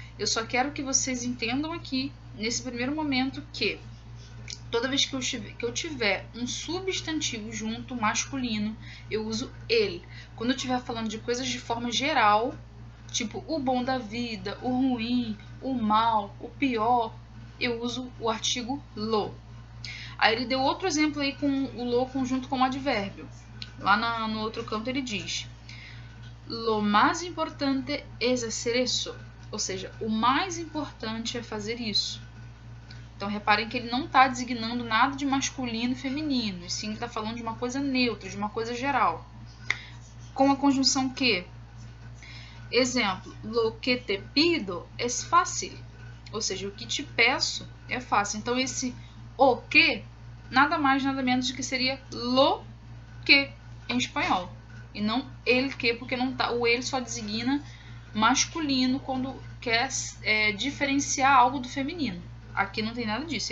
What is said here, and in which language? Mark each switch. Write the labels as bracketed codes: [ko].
[pt] Eu só quero que vocês entendam aqui, nesse primeiro momento, que toda vez que eu tiver um substantivo junto, masculino, eu uso ele. Quando eu estiver falando de coisas de forma geral, tipo o bom da vida, o ruim, o mal, o pior, eu uso o artigo lo. Aí ele deu outro exemplo aí com o lo conjunto com o advérbio. Lá no outro canto ele diz: [es] Lo más importante es hacer eso. [pt] Ou seja, o mais importante é fazer isso. Então, reparem que ele não está designando nada de masculino e feminino, e sim está falando de uma coisa neutra, de uma coisa geral. Com a conjunção que. [es] Exemplo, lo que te pido es fácil. [pt] Ou seja, o que te peço é fácil. Então, esse o que, nada mais, nada menos do que seria lo que em espanhol. E não el que, porque não tá, o ele só designa masculino quando quer diferenciar algo do feminino. Aqui não tem nada disso.